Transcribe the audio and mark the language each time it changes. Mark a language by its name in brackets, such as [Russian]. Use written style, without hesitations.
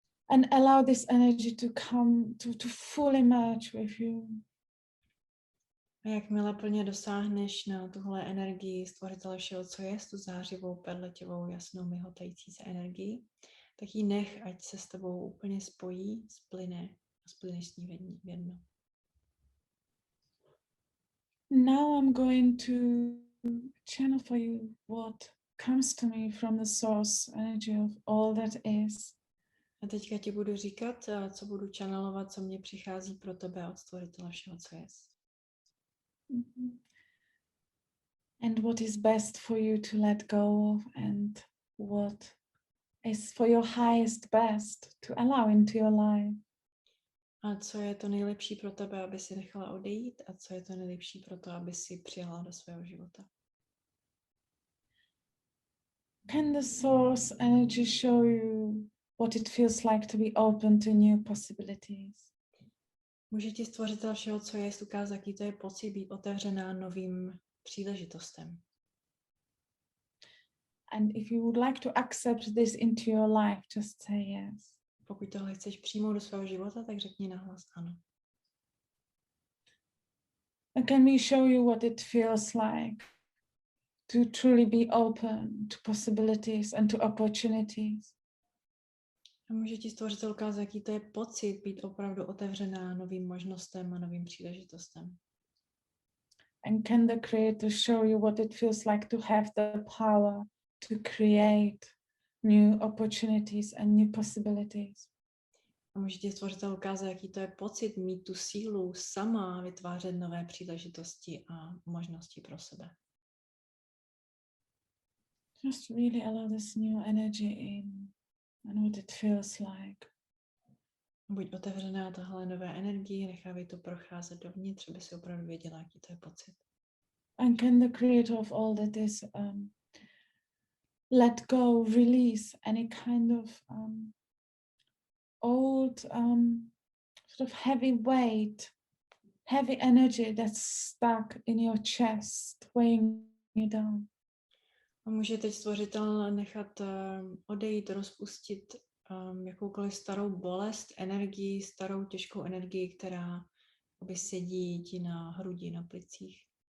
[English] And allow this energy to come to fully merge with you. [Czech] A jakmile plně dosáhneš na tuhle energii stvořitele všeho, co je, tu zářivou, perletivou, jasnou, mihotající se energii, tak ji nech, ať se s tebou úplně spojí, splyne a splyneš s ní v jedno. [English] Now I'm going to channel for you what comes to me from the source energy of all that is. [Czech] A teďka ti budu říkat, co budu channelovat, co mě přichází pro tebe od stvořitele všeho, co je. [English] And what is best for you to let go of, and what is for your highest best to allow into your life. [Czech] A co je to nejlepší pro tebe, aby si nechala odejít, a co je to nejlepší pro to, aby si přijala do svého života. [English] Can the source energy show you what it feels like to be open to new possibilities? [Czech] Může ti stvořitel všeho, co je, ukázat, jaký to je pocit být otevřená novým příležitostem. [English] And if you would like to accept this into your life, just say yes. [Czech] Pokud tohle chceš přijmout do svého života, tak řekni nahlas ano. [English] And can we show you what it feels like to truly be open to possibilities and to opportunities? [Czech] A může ti stvořitel ukázat, jaký to je pocit být opravdu otevřená novým možnostem a novým příležitostem. [English] And can the Creator show you what it feels like to have the power to create new opportunities and new possibilities? [Czech] A může ti stvořitel ukázat, jaký to je pocit mít tu sílu sama vytvářet nové příležitosti a možnosti pro sebe. [English] Just really allow this new energy in and what it feels like. [Czech] Buď otevřená tahle nové energii, nechávej to procházet dovnitř, aby si opravdu věděla, jaký to je pocit. [English] And can the Creator of all that is let go, release any kind of old sort of heavy weight, heavy energy that's stuck in your chest, weighing you down. [Czech] A může teď stvořitel nechat odejít, rozpustit jakoukoliv starou bolest, energii, starou těžkou energii, která by sedí ti na hrudi, na plicích.